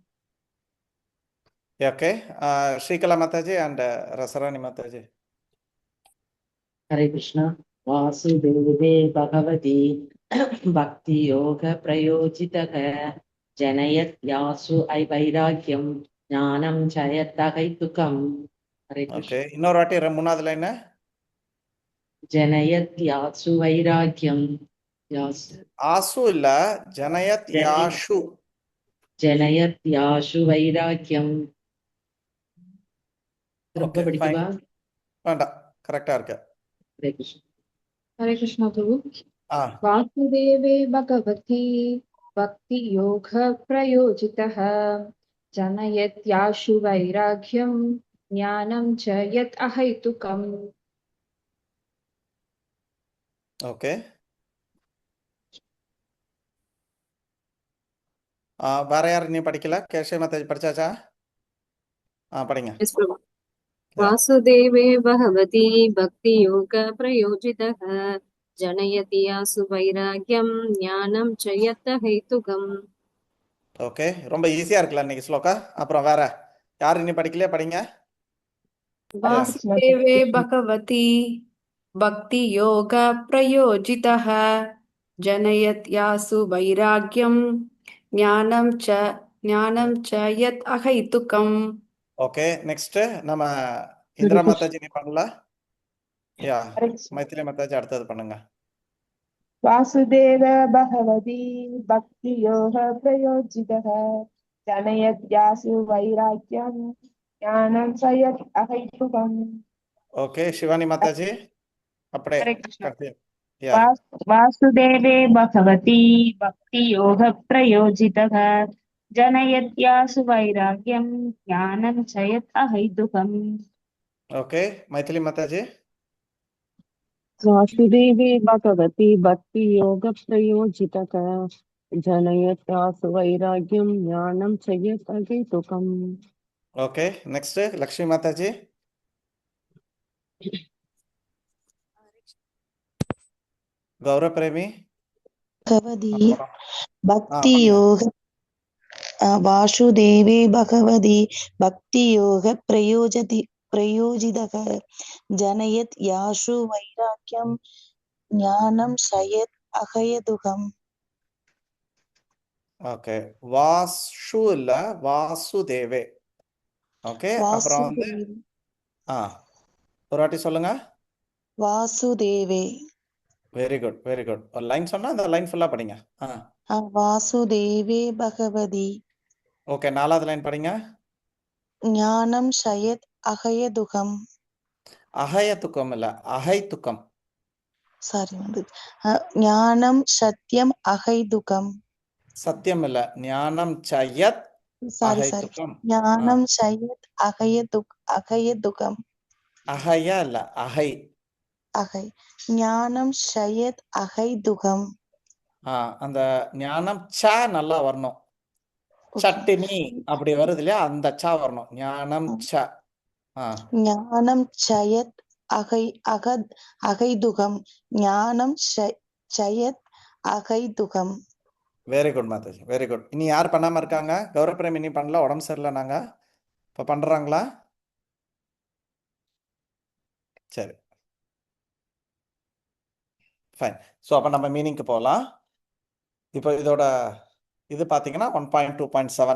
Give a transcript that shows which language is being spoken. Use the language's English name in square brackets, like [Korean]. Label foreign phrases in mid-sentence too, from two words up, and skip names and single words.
[English] OK, Shrikala Mataji and Rasarani Mataji. [Sanskrit] हरे कृष्ण। वासुदेवे भगवती भक्ति योग प्रयोजितः जनयत् यासु वैराग्यं ज्ञानं च यदहैतुकम् हरे [Tamil] ஓகே, [Sanskrit] कृष्ण [Tamil] இன்னொரு வாட்டி மூணாவது லைன். [Sanskrit] जनयत्यासु वैराग्यं यासु [Tamil] ஆசு இல்ல, [Sanskrit] जनयत् याशु. जनयत्याशु वैराग्यं திரும்ப [Tamil] ஓகே, ஃபைன். படிக்கவா? வேண்டாம், கரெக்டா இருக்கு. [Sanskrit] हरे कृष्ण हरे कृष्ण प्रभु। ஆ वासुदेवे भगवती भक्ति योग प्रयोजितः जनयत्याशु वैराग्यं ज्ञानं च यत् अहैतुकम्। [Tamil] ஓகே. வேற யார் நீ படிக்கல? கேஷவ மாதாஜி படிச்சாச்சா? படிங்க. [English] Yes, Prabhu. யா [Sanskrit] वासुदेवे भगवती भक्तियोग प्रयोजितः जनयति आसु वैराग्यं ज्ञानं च यत् हेतुकम्। [Tamil] ஓகே, ரொம்ப ஈஸியா இருக்குல்ல இன்னைக்கு ஸ்லோகா. அப்புறம் வேற யார் நீ படிக்கலையா? படிங்க. யா [Sanskrit] वासुदेवे भगवती भक्तियोग प्रयोजितः जनयत्यासु वैराग्यं ज्ञानं च यत् अहैतुकम्। [Tamil] ஓகே, நெக்ஸ்ட் நம்ம இந்திரா மாதாஜி நீ பண்ணல? யா [Sanskrit] हरे कृष्ण। [Tamil] மைத்திலி மாதாஜி அடுத்தது பண்ணுங்க. [Sanskrit] वासुदेव भगवती भक्तियोग प्रयोजितः जनयत्यासु वैराग्यं ज्ञानं च यत् अहैतुकम्। [Tamil] ஓகே, சிவானி மாதாஜி அப்படியே [Sanskrit] हरे कृष्ण। [Tamil] கடைசி. யா [Sanskrit] वासुदेवे भगवती भक्तियोग प्रयोजितः जनयत्यासु वैराग्यं ज्ञानं च यत् अहैतुकम्। [Tamil] ஓகே, மைத்திலி மாதாஜி. [Sanskrit] वासुदेवे भगवती भक्ति योग प्रयोजितः जनयत्यासु वैराग्यं ज्ञानं च यत् अहैतुकम्। [Tamil] ஓகே, நெக்ஸ்ட் லக்ஷ்மி மாதாஜி. கௌரவ பிரேமி. [Sanskrit] भगवती [Tamil] அப்புறம் [Sanskrit] भक्ति [Tamil] பண்ணுங்க. [Sanskrit] योग वासुदेवे भगवती भक्ति योग प्रयोजितः जनयत् यासु वैराग्यं ज्ञानं सयत् अहयतुकम्। [Tamil] ஓகே, வாசு இல்ல, வாசுதேவே. ஓகே, அப்புறம் வந்து [Sanskrit] वासुदेवे [Tamil] ஒரு வாட்டி சொல்லுங்க. [Sanskrit] वासुदेवे [English] Very good, very good. [Tamil] ஒரு லைன் சொன்னா அந்த லைன் ஃபுல்லா படிங்க. [Sanskrit] वासुदेवे भगवती [Tamil] ஓகே, நாலாவது லைன் படிங்க. [Sanskrit] ज्ञानं सयत् अहयतुकम्। [Tamil] அகயத்துக்கம் இல்ல, அகைத்துக்கம். [Sanskrit] सारी ज्ञानं सत्यम् अहैतुकम्। [Tamil] சத்தியம் இல்ல, [Sanskrit] ज्ञानं सयत् [Tamil] सारी அகைத்துக்கம். [Sanskrit] ज्ञानं सयत् अहयतुकम्। [Tamil] அகய இல்ல, அகை. [Sanskrit] अहै ज्ञानं सयत् अहैतुकम्। [Tamil] அந்த ஞானம் ச நல்லா வரணும். சட்டினி அப்படி வருது இல்லையா, அந்த ச வரணும். ஞானம் ச. [Sanskrit] ज्ञानं सयत् अहैतुकम्। ज्ञानं सयत् अहैतुकम्। [English] very good [Tamil] மாதாஜி, [English] very good. [Tamil] இனி யார் பண்ணாம இருக்காங்க? கௌரவ பிரேம் இனி பண்ணல, உடம்பு சரியில்லை. நாங்க இப்ப பண்றாங்களா? சரி, ஃபைன். ஸோ அப்போ நம்ம மீனிங்க்கு போகலாம். இப்போ இதோட இது பார்த்தீங்கன்னா 1.2.7.